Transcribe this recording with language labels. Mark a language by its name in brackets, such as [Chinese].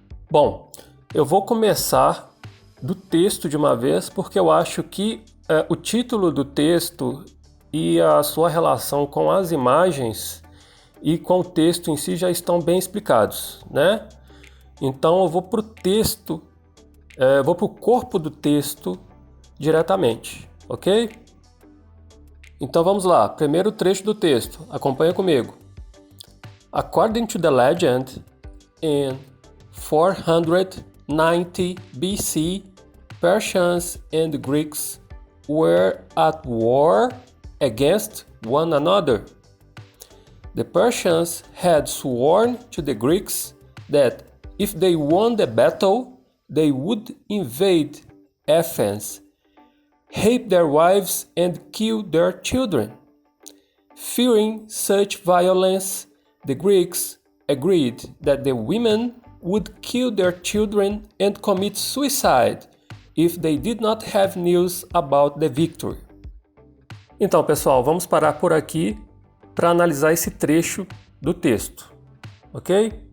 [Portuguese] Bom, eu vou começar do texto de uma vez porque eu acho que o título do texto e a sua relação com as imagens e com o texto em si já estão bem explicados, né? Então eu vou para o texto, vou para o corpo do texto diretamente, ok? Então vamos lá, primeiro trecho do texto, acompanha comigo. [English] According to the legend, in 490 BC, Persians and Greeks were at war against one another. The Persians had sworn to the Greeks that if they won the battle, they would invade Athens, rape their wives and kill their children. Fearing such violence, the Greeks agreed that the women would kill their children and commit suicide if they did not have news about the victory. [Portuguese] Então, pessoal, vamos parar por aqui para analisar esse trecho do texto, ok?